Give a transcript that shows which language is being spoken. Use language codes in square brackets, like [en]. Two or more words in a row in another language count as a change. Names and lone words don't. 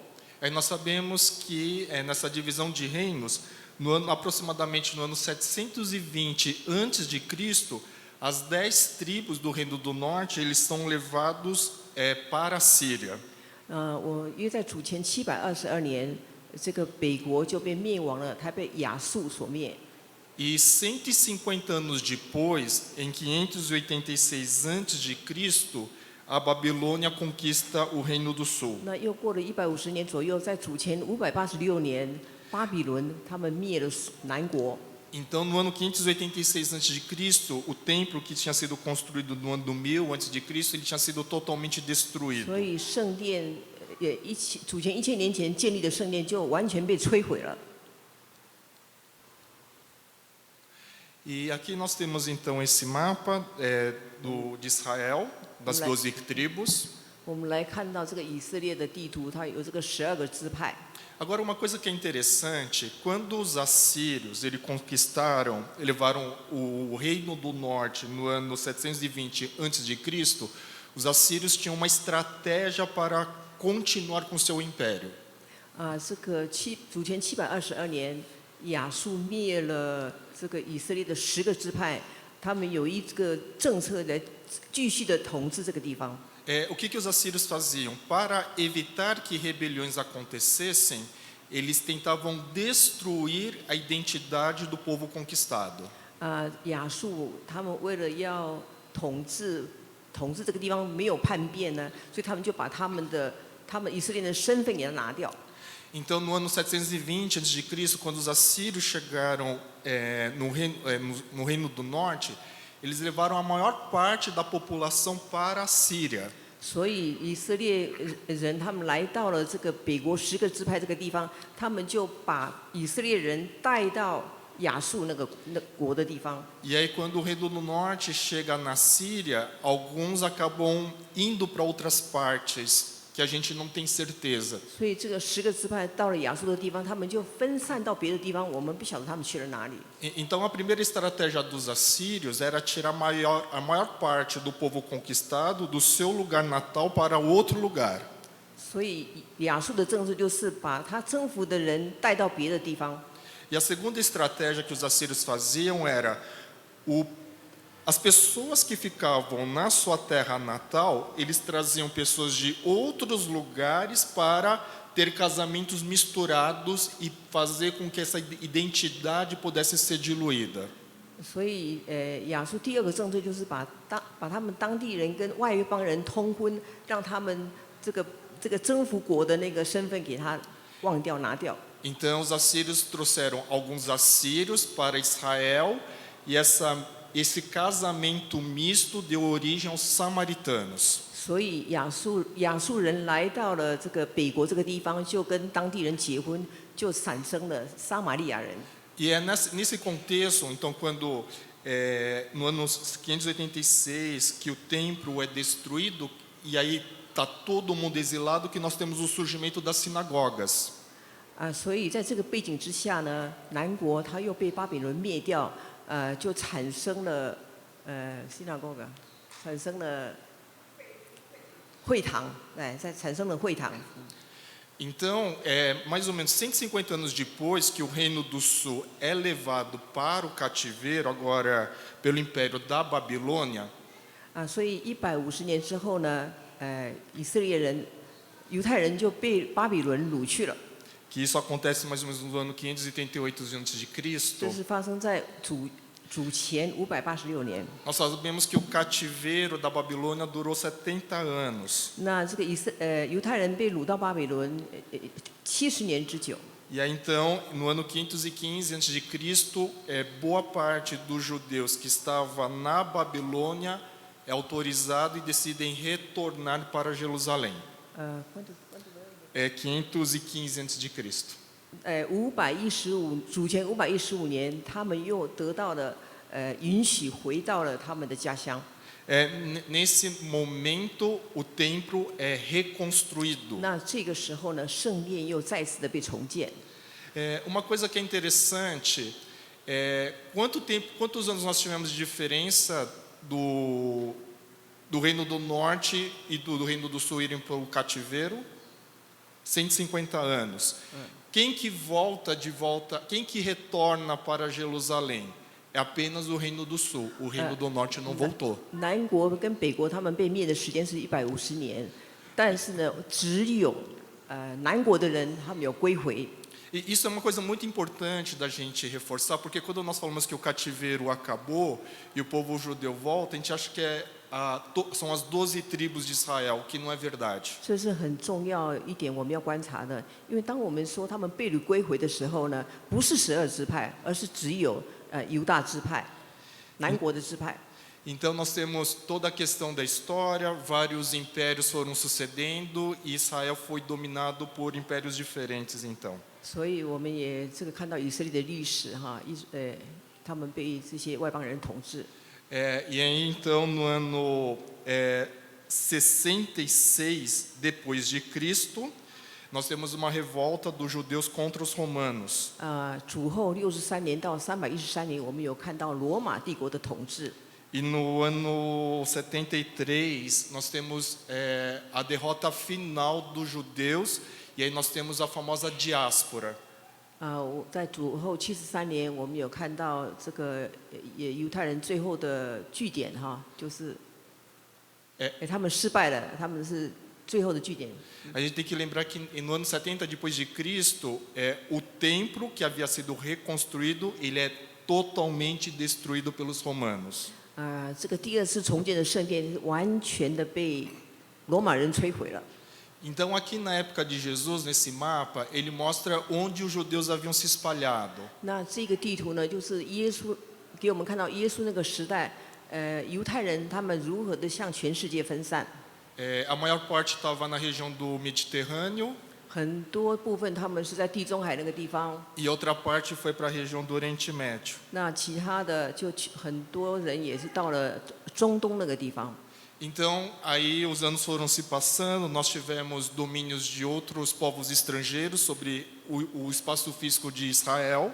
[pt] Aí nós sabemos que nessa divisão de reinos, aproximadamente no ano 720 a.C., as 10 tribos do Reino do Norte eles são levados para a Síria. [zh] 我约在主前722年，这个北国就被灭亡了，它被亚述所灭。 [pt] E 150 anos depois, em 586 a.C., a Babilônia conquista o Reino do Sul. [zh] 那又过了150年左右，在主前586年，巴比伦他们灭了南国。 [pt] Então, no ano 586 a.C., o templo que tinha sido construído no ano 1000 a.C., ele tinha sido totalmente destruído. [zh] 所以圣殿主前1000年前建立的圣殿就完全被摧毁了。 [pt] E aqui nós temos então esse mapa de Israel, das 12 tribos. [zh] 我们来看到这个以色列的地图，它有这个12个支派。 [pt] Agora, uma coisa que é interessante, quando os assírios conquistaram, levaram o reino do norte no ano 720 a.C., os assírios tinham uma estratégia para continuar com seu império. [zh] 这个主前722年，亚述灭了这个以色列的10个支派，他们有一个政策来继续的统治这个地方。 [pt] O que os assírios faziam? Para evitar que rebeliões acontecessem, eles tentavam destruir a identidade do povo conquistado. [zh] 亚述他们为了要统治这个地方没有叛变呢，所以他们就把他们以色列人的身份给他拿掉。 [pt] Então, no ano 720 a.C., quando os assírios chegaram no Reino do Norte, eles levaram a maior parte da população para a Síria. [zh] 所以以色列人他们来到了这个北国10个支派这个地方，他们就把以色列人带到亚述那国的地方。 [pt] E aí, quando o Reino do Norte chega na Síria, alguns acabam indo para outras partes que a gente não tem certeza. [zh] 所以这个10个支派到了亚述的地方，他们就分散到别的地方，我们不晓得他们去了哪里。 [pt] Então, a primeira estratégia dos assírios era tirar a maior parte do povo conquistado do seu lugar natal para outro lugar. [zh] 所以亚述的政策就是把他征服的人带到别的地方。 [pt] E a segunda estratégia que os assírios faziam era as pessoas que ficavam na sua terra natal, eles traziam pessoas de outros lugares para ter casamentos misturados e fazer com que essa identidade pudesse ser diluída. [zh] 所以，亚述第2个政策就是把他们当地人跟外邦人通婚，让他们这个征服国的那个身份给他忘掉拿掉。 [pt] Então os assírios trouxeram alguns assírios para Israel e esse casamento misto deu origem aos samaritanos. [zh] 所以亚述人来到了这个北国这个地方，就跟当地人结婚，就产生了撒玛利亚人。 [pt] E é nesse contexto, então, quando no ano 586 que o templo é destruído e aí está todo mundo exilado, que nós temos o surgimento das sinagogas. [zh] 所以在这个背景之下呢，南国他又被巴比伦灭掉，就产生了synagogue，产生了会堂，产生了会堂。 [pt] Então, mais ou menos 150 anos depois que o Reino do Sul é levado para o cativeiro, agora pelo Império da Babilônia, [zh] 所以150年之后呢，以色列人、犹太人就被巴比伦掳去了。 [pt] que isso acontece mais ou menos no ano 588 a.C., [zh] 这是发生在主前586年。 [pt] nós sabemos que o cativeiro da Babilônia durou 70 anos. [zh] 那这个犹太人被掳到巴比伦70年之久。 [pt] E aí então, no ano 515 a.C., boa parte dos judeus que estava na Babilônia é autorizado e decidem retornar para Jerusalém. 515 a.C. [zh] 主前515年，他们又得到了允许回到了他们的家乡。 [pt] Nesse momento, o templo é reconstruído. [zh] 那这个时候呢，圣殿又再次的被重建。 [pt] Uma coisa que é interessante quantos anos nós tivemos de diferença do Reino do Norte e do Reino do Sul irem para o cativeiro? 150 anos. Quem que quem que retorna para Jerusalém? É apenas o Reino do Sul. O Reino do Norte não voltou. [zh] 南国跟北国他们被灭的时间是150年，但是呢，只有南国的人他们有归回。 [pt] E isso é uma coisa muito importante da gente reforçar, porque quando nós falamos que o cativeiro acabou e o povo judeu volta, a gente acha que são as 12 tribos de Israel, que não é verdade. [zh] 这是很重要一点，我们要观察的。因为当我们说他们被掳归回的时候呢，不是12支派，而是只有犹大支派，南国的支派。 [pt] Então nós temos toda a questão da história, vários impérios foram sucedendo e Israel foi dominado por impérios diferentes então. [zh] 所以我们也看到以色列的历史哈，他们被这些外邦人统治。 [pt] E aí então no ano 66 depois de Cristo, nós temos uma revolta dos judeus contra os romanos. [zh] 主后63年到313年，我们有看到罗马帝国的统治。 [pt] E no ano 73 nós temos a derrota final dos judeus e aí nós temos a famosa diáspora. [zh] 在主后73年，我们有看到这个犹太人最后的据点哈，就是他们失败了，他们是最后的据点。 [pt] A gente tem que lembrar que no ano 70 depois de Cristo, o templo que havia sido reconstruído, ele é totalmente destruído pelos romanos. [zh] 这个第二次重建的圣殿完全的被罗马人摧毁了。 [pt] Então aqui na época de Jesus, nesse mapa, ele mostra onde os judeus haviam se espalhado. [zh] 那这个地图呢，就是耶稣给我们看到耶稣那个时代，犹太人他们如何的向全世界分散。 [pt] A maior parte estava na região do Mediterrâneo [zh] 很多部分他们是在地中海那个地方， [pt] e outra parte foi para a região do Oriente Médio. [zh] 那其他的就很多人也是到了中东那个地方。 [pt] Então, aí os anos foram se passando, nós tivemos domínios de outros povos estrangeiros sobre o espaço físico de Israel.